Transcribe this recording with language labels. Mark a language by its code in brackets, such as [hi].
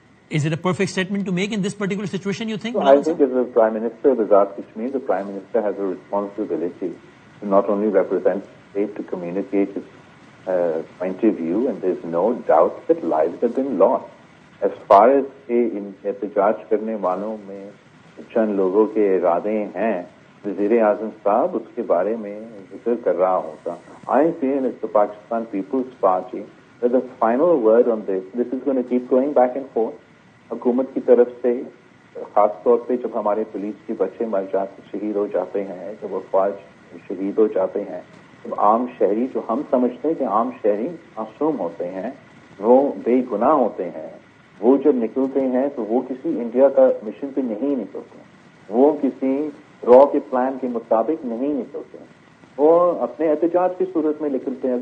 [en] Is it a perfect statement to make in this particular situation, you think? So I think as the Prime Minister of Azad Kashmir, the Prime Minister has a responsibility to not only represent the state, to communicate his point of view, and there's no doubt that lives have been lost. As far as in [ur] احتجاج کرنے والوں میں چند لوگوں کے ارادے ہیں، وزیر اعظم صاحب اس کے بارے میں ذکر کر رہا ہوتا. [en] I feel as the Pakistan People's Party that the final word on this is going to keep going back and forth. [ur] حکومت کی طرف سے خاص طور پہ جب ہمارے پولیس کے بچے مر جاتے، شہید ہو جاتے ہیں، جب افواج شہید ہو جاتے ہیں، جب عام شہری جو ہم سمجھتے ہیں کہ عام شہری معصوم ہوتے ہیں، وہ بے گناہ ہوتے ہیں، وہ جب نکلتے ہیں تو وہ کسی انڈیا کا مشن پہ نہیں نکلتے، وہ کسی را کے پلان کے مطابق نہیں نکلتے، وہ اپنے احتجاج کی صورت میں نکلتے ہیں.